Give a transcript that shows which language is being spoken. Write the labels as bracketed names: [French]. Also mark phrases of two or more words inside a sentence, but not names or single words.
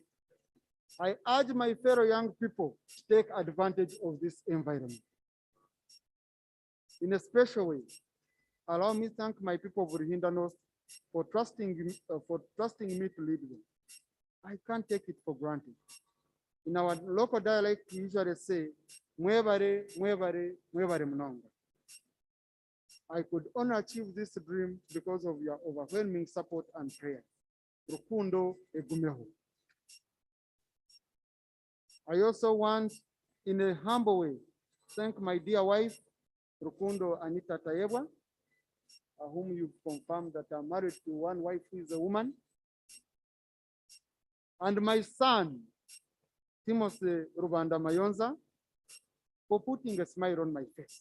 [English] I urge my fellow young people to take advantage of this environment. In a special way, allow me to thank my people of Ruhinda North for trusting me to lead them. I can't take it for granted. In our local dialect, we usually say, [Nyankole] "Mwebare, mwebare, mwebare mnonga." [English] I could only achieve this dream because of your overwhelming support and prayer. [Nyankole] Rukundo egumeho. [English] I also want, in a humble way, thank my dear wife, Rukundo Anita Tayewa, whom you've confirmed that I'm married to one wife who is a woman, and my son, Timothy Rubanda Mayonza, for putting a smile on my face.